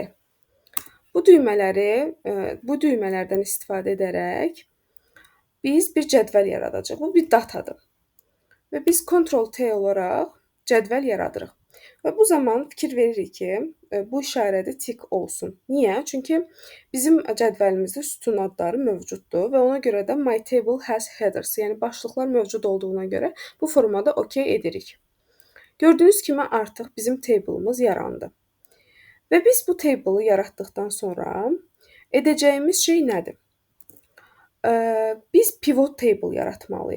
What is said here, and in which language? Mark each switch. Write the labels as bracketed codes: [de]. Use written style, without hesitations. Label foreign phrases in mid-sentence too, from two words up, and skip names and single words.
[az] Bu düymələrdən istifadə edərək biz bir cədvəl yaradacağıq. Bu bir datadır. Və biz Ctrl+T olaraq cədvəl yaradırıq. Və bu zaman fikir veririk ki, bu işarədə tik olsun. Niyə? Çünki bizim cədvəlimizdə sütun adları mövcuddur və ona görə də [en] My table has headers, [az] yəni başlıqlar mövcud olduğuna görə bu formada OK edirik. Gördüyünüz kimi artıq bizim table'ımız yarandı. Və biz bu table'ı yaratdıqdan sonra edəcəyimiz şey nədir? Biz [en] pivot table [az] yaratmalıyıq.